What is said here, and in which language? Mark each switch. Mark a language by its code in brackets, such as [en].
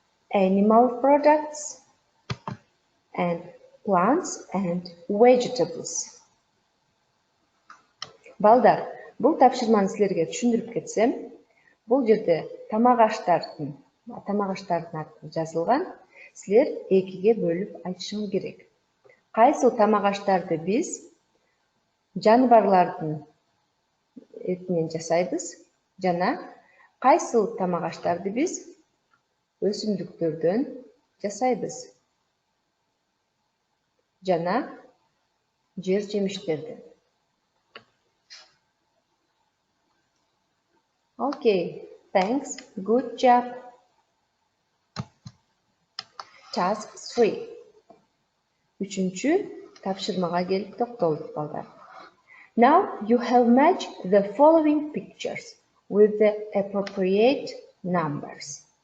[en] Animal products and plants and vegetables. [ky] Балдар, бул тапшырманы силерге түшүндүрүп кетсем, бул жерде тамак аштардын аты жазылган. Силер экиге бөлүп айтышыңыз керек. Кайсыл тамак аштарды биз жаныбарлардын этинен жасайбыз жана кайсыл тамак аштарды биз өсүмдүктөрдөн жасайбыз жана жер жемиштерден. [en] Okay, thanks. Good job. Task 3. [ky] Üçüncü тапшырмага келип токтолдук балдар. [en] Now you have matched the following pictures with the appropriate numbers.